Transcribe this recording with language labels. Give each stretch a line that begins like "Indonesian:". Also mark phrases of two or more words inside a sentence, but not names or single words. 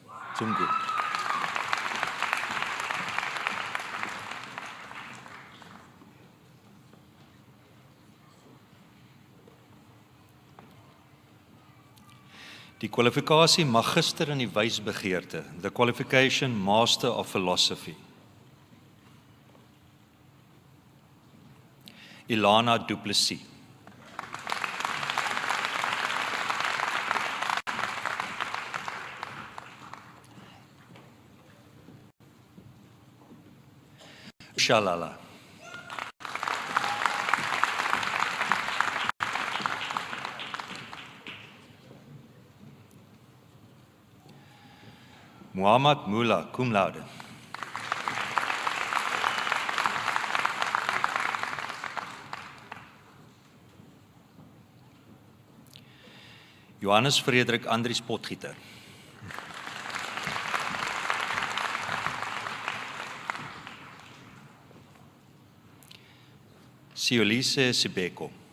Afrikaans: Die kwalifikasie magister in die wysbegeerte,
English: the qualification Master of Philosophy. Ilana Du Plessis. Shalala. Muhammad Mula,
Latin: cum laude.
English: Johannes Frederik Andries Potgieter. Siolise Sibeko.